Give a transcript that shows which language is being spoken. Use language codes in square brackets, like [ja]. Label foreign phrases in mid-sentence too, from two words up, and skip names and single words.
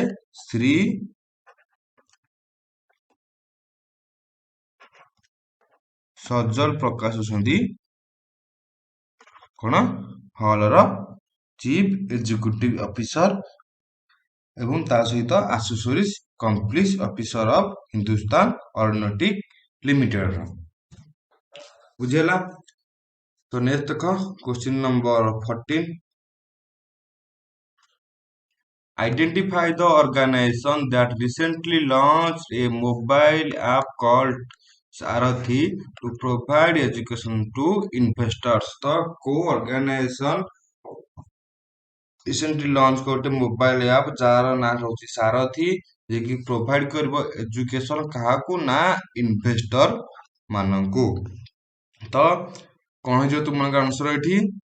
[or] ଶ୍ରୀ ସଜଲ ପ୍ରକାଶ ଅଛନ୍ତି କଣ ହଲ୍ ର [en] chief executive officer, [or] ଏବଂ ତା ସହିତ [en] associate complis officer of [or] ହିନ୍ଦୁସ୍ତାନ ଅଏରୋନଟିକ ଲିମିଟେଡ। ବୁଝିହେଲା? ତ ନେକ୍ସଟ ଦେଖ [en] question number [or] 14, [en] identify the organization that recently launched a mobile app called Sarathi to provide education to investors। [or] ତ କୋଉ [en] organization recently launch [or] ଗୋଟେ [en] mobile app [or] ଯାହାର ନାଁ ରହୁଛି ସାରଥି, ଯେ କି ପ୍ରୋଭାଇଡ କରିବ ଏଜୁକେସନ କାହାକୁ ନା ଇନଭେଷ୍ଟର ମାନଙ୍କୁ। ତ କଣ ହେଇଯିବ ତୁମର ଆନ୍ସର ଏଠି?